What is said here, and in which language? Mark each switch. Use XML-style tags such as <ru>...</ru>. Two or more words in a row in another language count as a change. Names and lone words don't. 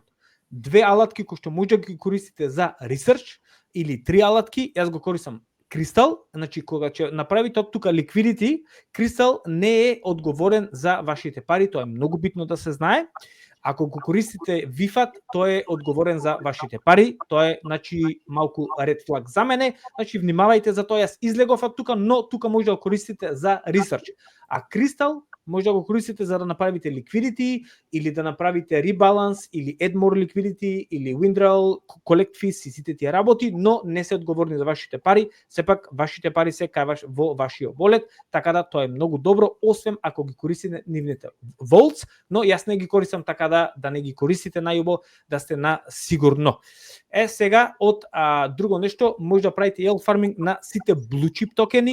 <mk>Две алатки кои што може да ги користите за research или три алатки, јас го користам Crystal, значи кога ќе направите од тука liquidity, Crystal не е одговорен за вашите пари, тоа е многу битно да се знае. Ако го користите VFAT, тој е одговорен за вашите пари, тоа е, значи, малку</mk> <en>red flag</en> <mk>за мене, значи внимавајте за тоа, јас излегов од тука, но тука може да го користите за research. А Crystal може да го користите за да направите liquidity или да направите rebalance или</mk> <en>add more liquidity</en> <mk>или</mk> <en>withdrawal, collect fees</en> <mk>и сите тие работи, но не се одговорни за вашите пари, сепак вашите пари се кај во вашиот wallet, така да тоа е многу добро, освен ако ги користите нивните vaults, но јас не ги користам, така да не ги користите најубо, да сте на сигурно. Сега од друго нешто, може да правите</mk> <en>Yield Farming</en> <mk>на сите</mk> <en>blue chip</en> <mk>токени.</mk>